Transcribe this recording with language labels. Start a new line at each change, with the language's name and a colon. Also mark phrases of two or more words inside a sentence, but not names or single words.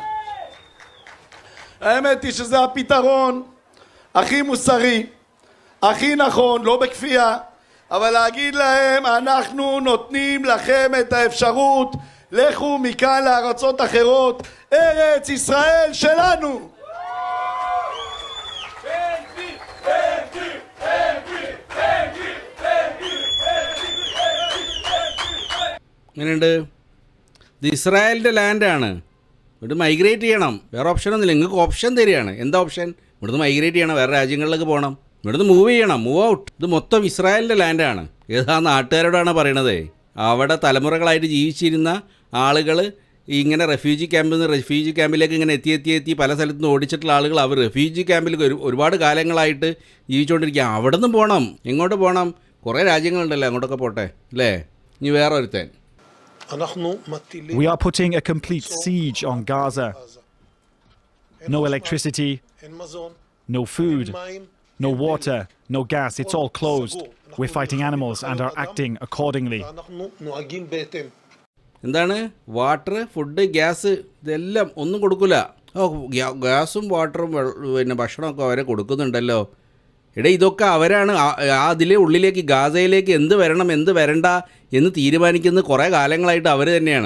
Hebrew: האמת היא שזה הפתרון הכי מוסרי, הכי נכון, לא בכפייה, אבל להגיד להם, אנחנו נותנים לכם את האפשרות, לכו מכאן לארצות אחרות, ארץ ישראל שלנו.
Malayalam: എങ്ങനെയുണ്ട്? ഇത് ഇസ്രായേലിൻ്റെ ലാൻഡാണ്. ഇവിടെ മൈഗ്രേറ്റ് ചെയ്യണം. വേറെ ഓപ്ഷനൊന്നുമില്ല. നിങ്ങൾക്ക് ഓപ്ഷൻ തരികയാണ്. എന്താ ഓപ്ഷൻ? ഇവിടുന്ന് മൈഗ്രേറ്റ് ചെയ്യണം, വേറെ രാജ്യങ്ങളിലേക്ക് പോകണം, ഇവിടുന്ന് മൂവ് ചെയ്യണം,
English: move out.
Malayalam: ഇത് മൊത്തം ഇസ്രായേലിൻ്റെ ലാൻഡാണ്. ഏതാ നാട്ടുകാരോടാണ് പറയണത്? അവിടെ തലമുറകളായിട്ട് ജീവിച്ചിരുന്ന ആളുകൾ ഇങ്ങനെ
English: refugee camp
Malayalam: നിന്ന്
English: refugee camp
Malayalam: ഇങ്ങനെ എത്തി പല സ്ഥലത്തു നിന്ന് ഓടിച്ചിട്ടുള്ള ആളുകൾ അവർ
English: refugee camp
Malayalam: ഒരുപാട് കാലങ്ങളായിട്ട് ജീവിച്ചുകൊണ്ടിരിക്കുക. അവിടെ നിന്നും പോകണം. എങ്ങോട്ട് പോകണം? കുറേ രാജ്യങ്ങളുണ്ടല്ലോ, അങ്ങോട്ടൊക്കെ പോട്ടെ അല്ലേ. ഇനി വേറെ ഒരുത്തൻ.
English: We are putting a complete siege on Gaza. No electricity, no food, no water, no gas. It's all closed. We're fighting animals and are acting accordingly.
Malayalam: എന്താണ്?
English: water, food, gas
Malayalam: ഇതെല്ലാം ഒന്നും കൊടുക്കില്ല. ഗ്യാസും വാട്ടറും പിന്നെ ഭക്ഷണമൊക്കെ അവരെ കൊടുക്കുന്നുണ്ടല്ലോ. ഇതൊക്കെ അവരാണ് അതിലെ ഉള്ളിലേക്ക് ഗാസയിലേക്ക് എന്ത് വരണം എന്ത് വരണ്ട എന്ന് തീരുമാനിക്കുന്നത് കുറേ കാലങ്ങളായിട്ട് അവർ തന്നെയാണ്.